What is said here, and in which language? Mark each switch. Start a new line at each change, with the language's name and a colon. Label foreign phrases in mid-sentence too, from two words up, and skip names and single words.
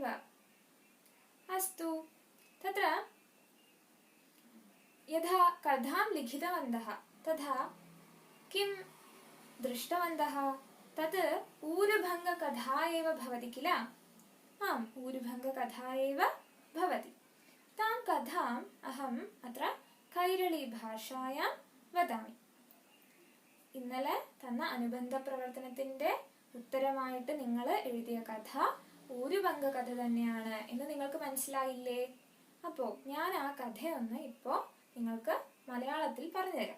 Sanskrit: अस्तु, तत्र यथा कथां लिखितवन्तः तथा किं दृष्टवन्तः? तत् ऊरुभङ्गकथा एव भवति किल? आम्, ऊरुभङ्गकथा एव भवति। तां कथाम् अहम् अत्र കൈരളി ഭാഷായാം വദാമി.
Malayalam: ഇന്നലെ തന്ന അനുബന്ധപ്രവർത്തനത്തിന്റെ ഉത്തരമായിട്ട് നിങ്ങൾ എഴുതിയ കഥ ഊരുഭംഗ കഥ തന്നെയാണ് എന്ന് നിങ്ങൾക്ക് മനസ്സിലായില്ലേ? അപ്പോൾ ഞാൻ ആ കഥയൊന്ന് ഇപ്പോൾ നിങ്ങൾക്ക് മലയാളത്തിൽ പറഞ്ഞുതരാം.